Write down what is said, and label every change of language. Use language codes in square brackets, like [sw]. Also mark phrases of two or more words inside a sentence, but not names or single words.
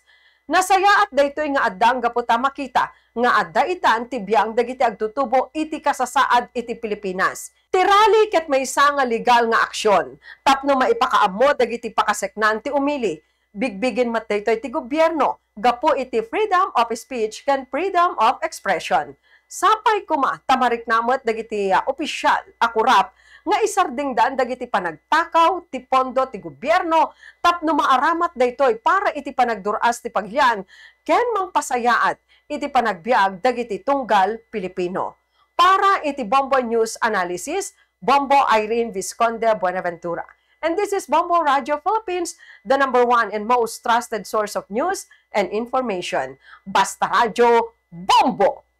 [ilo] Nasayaat daytoy nga addang gaputa makita nga adda itan ti biyang dagiti agtutubo iti kasasaad iti Pilipinas. Ti rally ket maysa nga legal nga aksyon tapno maipakaammo dagiti pakaseknan ti umili. Bigbigin mat daytoy ti gobyerno gapo iti [en] freedom of speech [ilo] ken [en] freedom of expression. [ilo] Sapay kuma tamarik namot dagiti opisyal akurap nga isardingdan dagiti panagtakaw ti pondo ti gobyerno tapno maaramat daytoy para iti panagduras ti Pagilian ken mangpasayaat iti panagbiag dagiti tunggal Pilipino. Para iti Bombo News Analysis, Bombo Irene Visconde Buenaventura. [en] And this is Bombo Radio Philippines, the #1 and most trusted source of news and information. Basta Radio, Bombo!